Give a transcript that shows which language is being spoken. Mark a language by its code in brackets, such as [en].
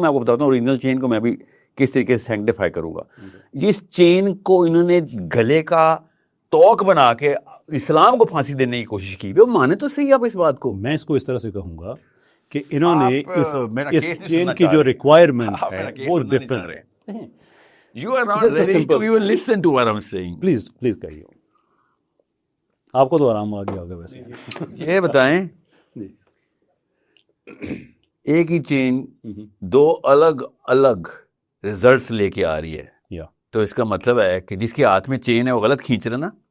[ur] میں آپ کو بتاتا ہوں اوریجنل چین کو میں بھی کس طریقے سے سینکٹیفائی کروں گا. جس چین کو انہوں نے گلے کا توق بنا کے اسلام کو پھانسی دینے کی کوشش کی, وہ مانے تو صحیح آپ اس بات کو. میں اس کو اس طرح سے کہوں گا کہ انہوں نے اس چین کی جو ریکوائرمنٹ ہے وہ ڈفرنٹ ہے. [en] You are not ready to even listen to what I'm saying. [ur] Please کہیے. آپ کو تو آرام آ گیا ہوگا ویسے. یہ بتائیں ایک ہی چین دو الگ الگ ریزلٹس لے کے آ رہی ہے, تو اس کا مطلب ہے کہ جس کے ہاتھ میں چین ہے وہ غلط کھینچ رہا نا.